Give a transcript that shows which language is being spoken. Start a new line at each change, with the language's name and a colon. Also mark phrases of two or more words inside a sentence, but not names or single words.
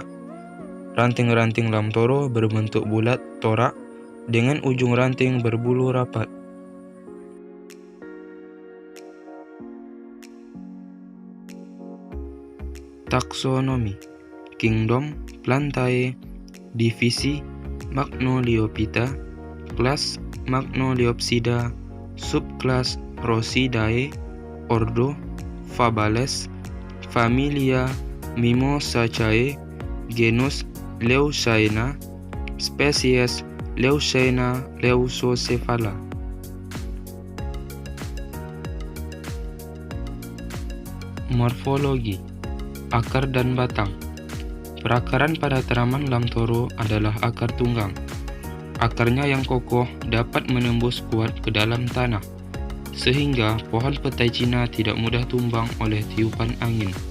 Indonesian: Ranting-ranting lamtoro berbentuk bulat torak dengan ujung ranting berbulu rapat. Taksonomi: Kingdom Plantae, divisi Magnoliophyta, kelas Magnoliopsida, subkelas Rosidae, ordo Fabales, familia Mimosaceae, genus Leucaena, spesies Leucaena leucocephala. Morfologi: akar dan batang. Perakaran pada tanaman lamtoro adalah akar tunggang. Akarnya yang kokoh dapat menembus kuat ke dalam tanah, sehingga pohon petai Cina tidak mudah tumbang oleh tiupan angin.